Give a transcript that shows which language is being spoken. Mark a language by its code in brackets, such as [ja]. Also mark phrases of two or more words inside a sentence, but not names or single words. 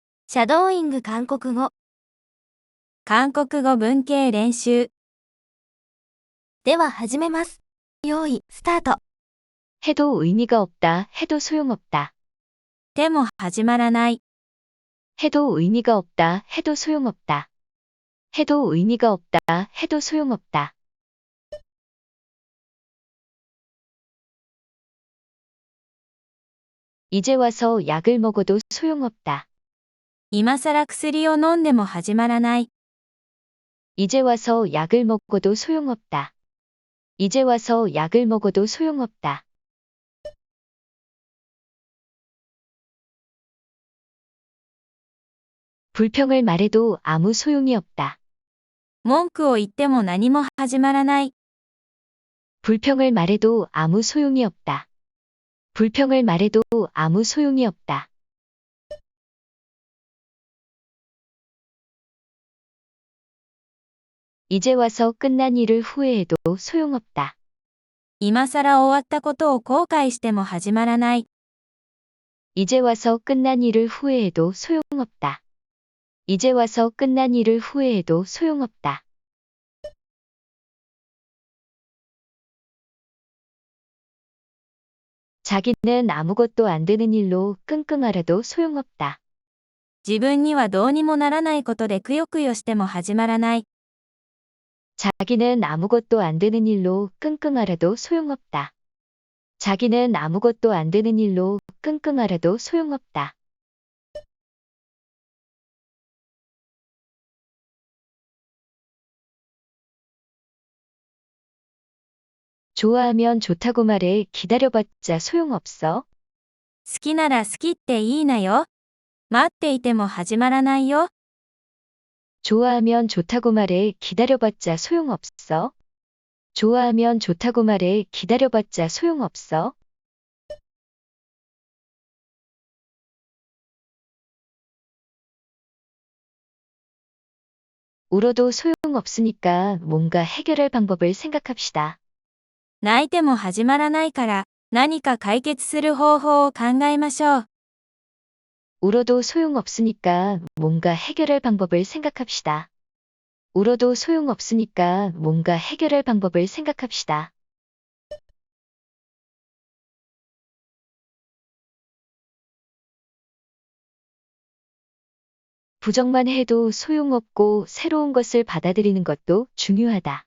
[ja] シャドーイング韓国語。韓国語文系練習。では始めます。用意、スタート。 [ko] 해도 의미가 없다. 해도 소용없다. [ja] でも始まらない。 [ko] 해도 의미가 없다. 해도 소용없다. 해도 의미가 없다. 해도 소용없다. 이제 와서 약을 먹어도 소용없다. [ja] 今更薬を飲んでも始まらない。 [ko] 이제 와서 약을 먹어도 소용없다. 이제 와서 약을 먹어도 소용없다. 불평을 말해도 아무 소용이 없다. [ja] 文句を言っても何も始まらない。 [ko] 불평을 말해도 아무 소용이 없다. 불평을 말해도 아무 소용이 없다. 이제 와서 끝난 일을 후회해도 소용없다. [ja] 今更終わったことを後悔しても始まらない。 [ko] 이제 와서 끝난 일을 후회해도 소용없다. 이제 와서 끝난 일을 후회해도 소용없다. 자기는 아무것도 안 되는 일로 끙끙 앓아도 소용없다. [ja] 自分にはどうにもならないことでくよくよしても始まらない。 [ko] 자기는 아무것도 안 되는 일로 끙끙 앓아도 소용없다. 자기는 아무것도 안 되는 일로 끙끙 앓아도 소용없다. 좋아하면 좋다고 말해. 기다려봤자 소용없어. [ja] 好きなら好きっていいなよ。待っていても始まらないよ。 [ko] 좋아하면 좋다고 말해. 기다려봤자 소용없어. 좋아하면 좋다고 말해. 기다려봤자 소용없어. 울어도 소용없으니까 뭔가 해결할 방법을 생각합시다. [ja] 泣いても始まらないから、何か解決する方法を考えましょう。 [ko] 울어도 소용없으니까 뭔가 해결할 방법을 생각합시다. 울어도 소용없으니까 뭔가 해결할 방법을 생각합시다. 부정만 해도 소용없고 새로운 것을 받아들이는 것도 중요하다.